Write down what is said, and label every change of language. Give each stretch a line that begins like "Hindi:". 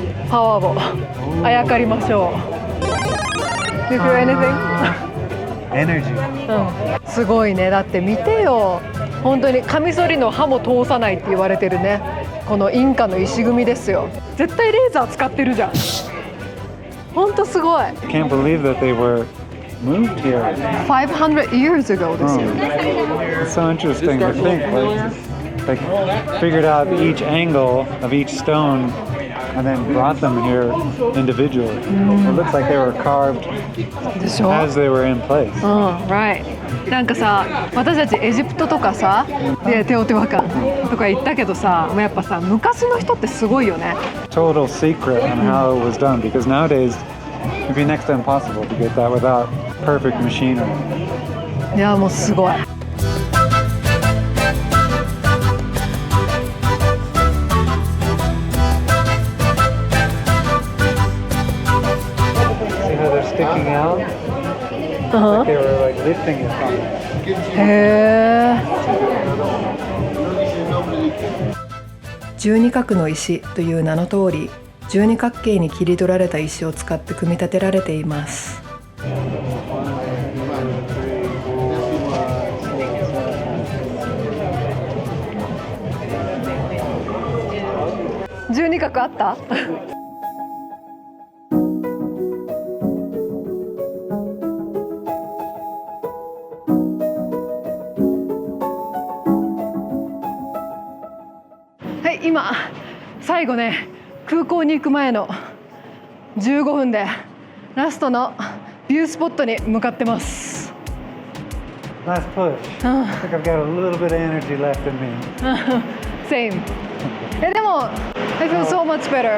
Japanese: パワーをあやかりましょう。
English: Do you feel anything?
Japanese: エネルギー。すごいね。だって見てよ、本当にカミソリの刃も通さないって言われてるね、このインカの石組みですよ。絶対レーザー使ってるじゃん。本当すごい。
English: Can't believe that they were moved here 500 years ago
Japanese: ですよ。
English: It's so interesting to think like figured out each angle of each stone and then brought them here individually. It looks like they were carved
Japanese: でしょ。
English: as they were in place. Right。
Japanese: なんかさ、私たちエジプトとかさ、でテオティワカンとか行ったけどさ、もうやっぱさ、昔の人ってすごいよね。
English: Total secret on how it was done because nowadays it'd be next to impossible to get that without perfect machinery.
Japanese: いや、もうすごい。
English: See how they're sticking out? Like they were like lifting it from it.
Japanese: へー。 12角の石という名の通り、12角形に切り取られた石を使って組み立てられています。 12角あった？はい、今最後ね、空港に行く前の15分でラストのビュースポットに向かってます。
English: Last push. I think I've got a little bit of energy left in me. Same。でも I feel so much better。